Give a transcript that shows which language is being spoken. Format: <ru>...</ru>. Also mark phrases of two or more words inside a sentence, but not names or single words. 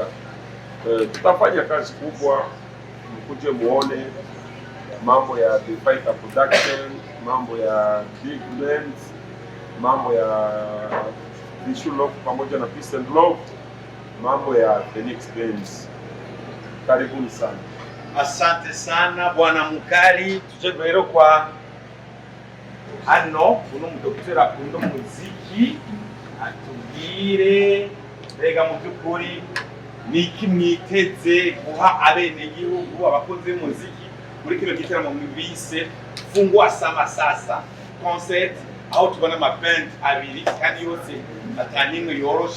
<sw>Tutafanya kazi kubwa. Mkuje muone mambo ya The Fighter Production, mambo ya Big Lens, mambo ya Vishulo pamoja na Peace and Love, mambo ya Phoenix Bands. Karibuni sana. Asante sana bwana mukali.</sw> <rn>Tuje rero kwa hano uno mudokiteri akunda muziki atubwire mbega mu by'ukuri niki mwiteze guha abenegihugu abakozi b'umuziki muri kino gitaramo mwibise Fungua Sama sasa concert, aho tubona amaband abiri kandi yose atanyimwe yoroshe.</rn>